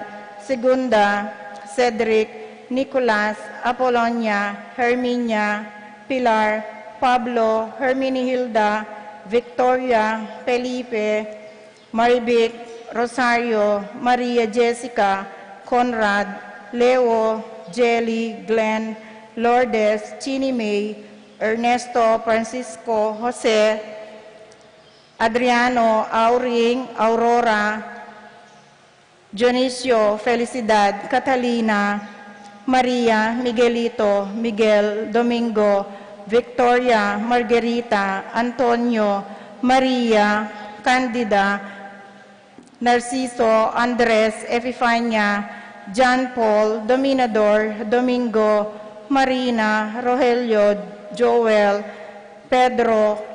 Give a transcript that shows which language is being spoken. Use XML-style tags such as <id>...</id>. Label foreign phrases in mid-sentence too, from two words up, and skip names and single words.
<tl>Segunda, Cedric, Nicolas, Apolonia, Herminia, Pilar, Pablo, Herminihilda, Victoria, Felipe, Marivic, Rosario, Maria Jessica, Conrad, Leo, Jelly, Glenn, Lourdes, Chini May, Ernesto, Francisco, Jose, Adriano, Auring, Aurora, Dionisio, Felicidad, Catalina, Maria, Miguelito, Miguel, Domingo, Victoria, Margarita, Antonio, Maria, Candida, Narciso, Andres, Epifania, John Paul, Dominador, Domingo, Marina, Rogelio, Joel, Pedro,</tl>